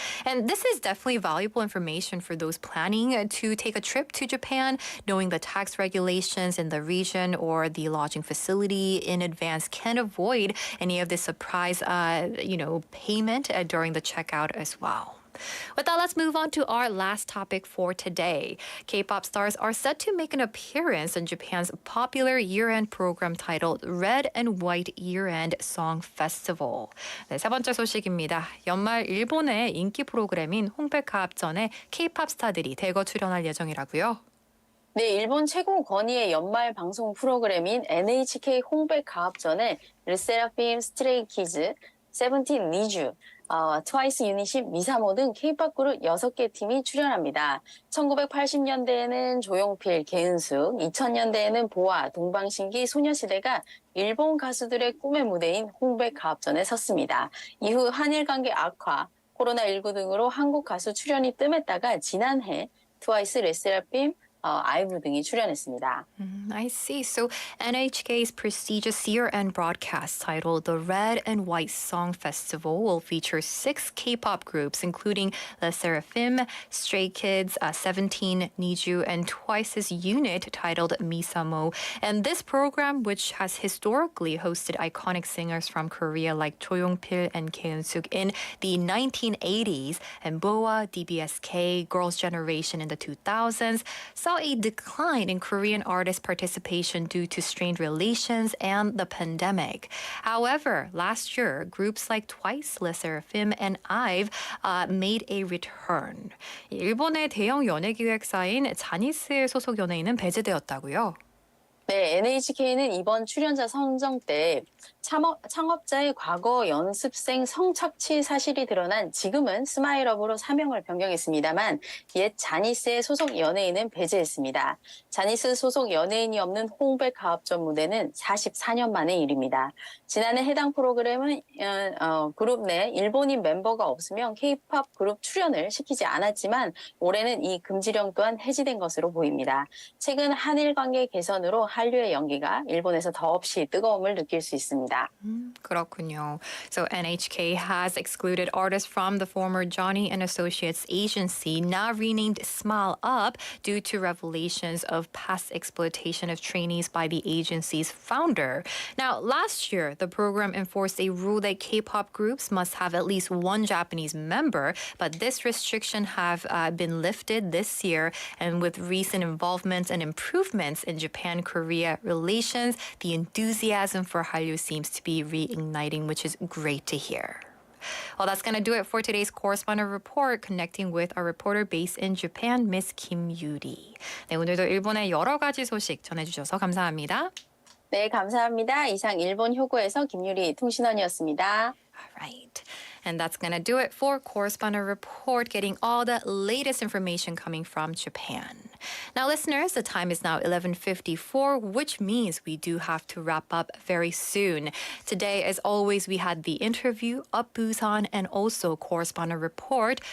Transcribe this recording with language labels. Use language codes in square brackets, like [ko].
[en] And this is definitely valuable information for those planning to take a trip to Japan, knowing the tax regulations in the region or the lodging facility in advance can avoid any of the surprise, payment during the checkout as well. With that, let's move on to our last topic for today. K-pop stars are set to make an appearance in Japan's popular year-end program titled Red and White Year-End Song Festival. [ko] 네, 세 번째 소식입니다. 연말 일본의 인기 프로그램인 홍백가합전에 K-pop 스타들이 대거 출연할 예정이라고요. 네, 일본 최고 권위의 연말 방송 프로그램인 NHK 홍백가합전에 르세라핌, 스트레이키즈, 세븐틴, 니쥬, 트와이스 유닛이 미사모 등 K-pop 그룹 6개 팀이 출연합니다. 1980년대에는 조용필, 개은숙, 2000년대에는 보아, 동방신기, 소녀시대가 일본 가수들의 꿈의 무대인 홍백가합전에 섰습니다. 이후 한일 관계 악화, 코로나19 등으로 한국 가수 출연이 뜸했다가 지난해 트와이스, 르세라핌, 아이브 등이 출연했습니다. [en] I see. So NHK's prestigious year-end broadcast titled The Red and White Song Festival will feature 6 K-pop groups, including Le Seraphim, Stray Kids, 17, Niju, and Twice's unit titled Misamo. And this program, which has historically hosted iconic singers from Korea like Cho Yong-pil and Kae Eun-suk in the 1980s, and BoA, DBSK, Girls' Generation in the 2000s, saw a decline in Korean artist participation due to strained relations and the pandemic. However, last year, groups like Twice, Le Seraphim, and IVE made a return. [ko] 일본의 대형 연예기획사인 자니스의 소속 연예인은 배제되었다고요? 네, NHK는 이번 출연자 선정 때 창업자의 과거 연습생 성착취 사실이 드러난 지금은 스마일업으로 사명을 변경했습니다만 옛 자니스의 소속 연예인은 배제했습니다. 자니스 소속 연예인이 없는 홍백가합전 무대는 44년 만의 일입니다. 지난해 해당 프로그램은 그룹 내 일본인 멤버가 없으면 K-pop 그룹 출연을 시키지 않았지만 올해는 이 금지령 또한 해지된 것으로 보입니다. 최근 한일 관계 개선으로 한류의 연기가 일본에서 더없이 뜨거움을 느낄 수 있습니다. 그렇군요. [en] So NHK has excluded artists from the former Johnny and Associates agency, now renamed Smile Up, due to revelations of past exploitation of trainees by the agency's founder. Now, last year, the program enforced a rule that K-pop groups must have at least one Japanese member, but this restriction have been lifted this year, and with recent involvements and improvements in Japan-Korea relations, the enthusiasm for Hallyu seems to be reigniting, which is great to hear. Well, that's going to do it for today's correspondent report, connecting with our reporter based in Japan, Miss Kim Yuri. [ko] 네, 오늘도 일본의 여러 가지 소식 전해주셔서 감사합니다. 네, 감사합니다. 이상 일본 효고에서 김유리 통신원이었습니다. [en] All right. And that's going to do it for Correspondent Report, getting all the latest information coming from Japan. Now, listeners, the time is now 11:54, which means we do have to wrap up very soon. Today, as always, we had the interview, Up Busan, and also Correspondent Report.